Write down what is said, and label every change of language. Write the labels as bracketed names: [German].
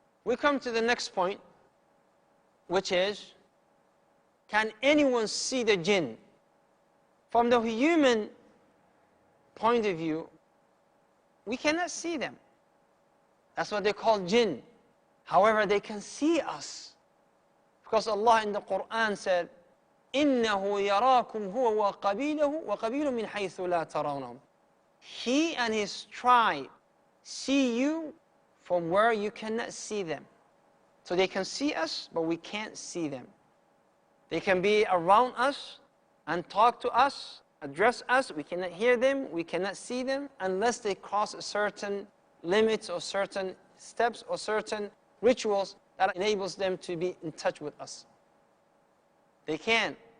[English] We come to the next point, which is, can anyone see the jinn? From the human point of view, we cannot see them. That's what they call jinn. However, they can see us. Because Allah in the Quran said, [Arabic] إِنَّهُ يَرَاكُمْ هُوَ وَقَبِيلُهُ مِنْ حَيْثُ لَا تَرَوْنَهُمْ. [English] He and his tribe see you from where you cannot see them. So they can see us, but we can't see them. They can be around us and talk to us, address us. We cannot hear them, we cannot see them, unless they cross certain limits or certain steps or certain rituals that enables them to be in touch with us. They can.